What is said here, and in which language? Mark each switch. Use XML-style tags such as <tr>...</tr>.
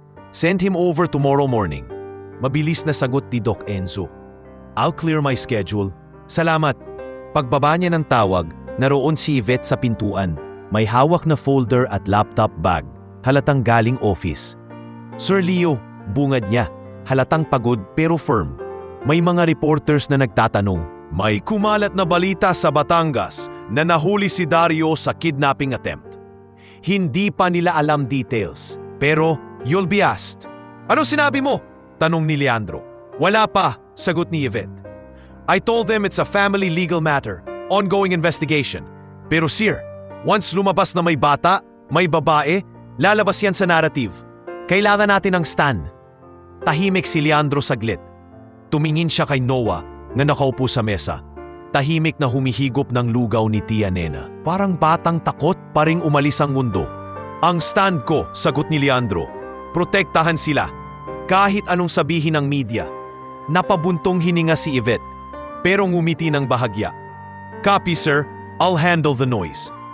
<en>Send him over tomorrow morning.</en> <tl>Mabilis na sagot ni Doc Enzo.</tl> <en>I'll clear my schedule.</en> <tl>Salamat. Pagbaba niya ng tawag, naroon si Yvette sa pintuan. May hawak na folder at laptop bag. Halatang galing office. Sir Leo, bungad niya. Halatang pagod pero firm. May mga reporters na nagtatanong. May kumalat na balita sa Batangas na nahuli si Dario sa kidnapping attempt. Hindi pa nila alam details, pero</tl> <en>you'll be asked.</en> <tl>Ano sinabi mo? Tanong ni Leandro. Wala pa, sagot ni Yvette.</tl> <en>I told them it's a family legal matter, ongoing investigation.</en> <tl>Pero sir, Once lumabas na may bata, may babae, lalabas yan sa narrative. Kailangan natin ng stand. Tahimik si Leandro saglit. Tumingin siya kay Noah na nakaupo sa mesa. Tahimik na humihigop ng lugaw ni Tia Nena. Parang batang takot pa ring umalis ang mundo. Ang stand ko, sagot ni Leandro. Protektahan sila. Kahit anong sabihin ng media. Napabuntong hininga si Yvette. Pero ngumiti ng bahagya.</tl> <en>Copy sir, I'll handle the noise.</en>